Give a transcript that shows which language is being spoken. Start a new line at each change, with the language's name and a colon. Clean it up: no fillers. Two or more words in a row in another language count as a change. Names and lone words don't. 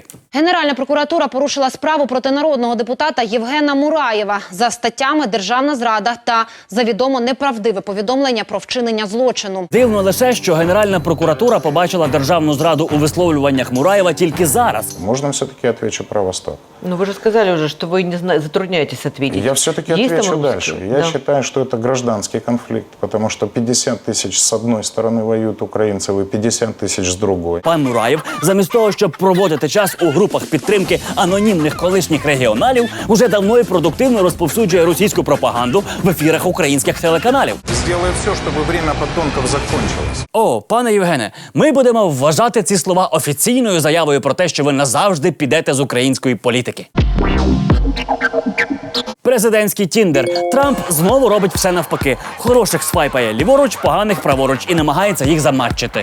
Ukrainian: Генеральна прокуратура порушила справу проти народного депутата Євгена Мураєва за статтями «Державна зрада» та за відомо неправдиве повідомлення про вчинення злочину. Дивно лише, що Генеральна прокуратура побачила державну зраду у висловлюваннях Мураєва тільки зараз.
Russian: Можна все-таки отвечу про Восток. Ну, вы же сказали уже, что вы не затрудняетесь ответить. Я все-таки Есть там отвечу русские? дальше. Я считаю, что это гражданский конфликт, потому что 50 тысяч с одной стороны воюют украинцев и 50 тысяч с другой.
Ukrainian: Пан Мураєв, замість того, щоб проводити час у групах підтримки анонімних колишніх регіоналів, уже давно і продуктивно розповсюджує російську пропаганду в ефірах українських телеканалів.
Russian: Сделаю все, чтобы время подонков закончилось.
Ukrainian: О, пане Євгене, ми будемо вважати ці слова офіційною заявою про те, що ви назавжди підете з української політики. Президентський тіндер. Трамп знову робить все навпаки. Хороших свайпає ліворуч, поганих праворуч і намагається їх заматчити.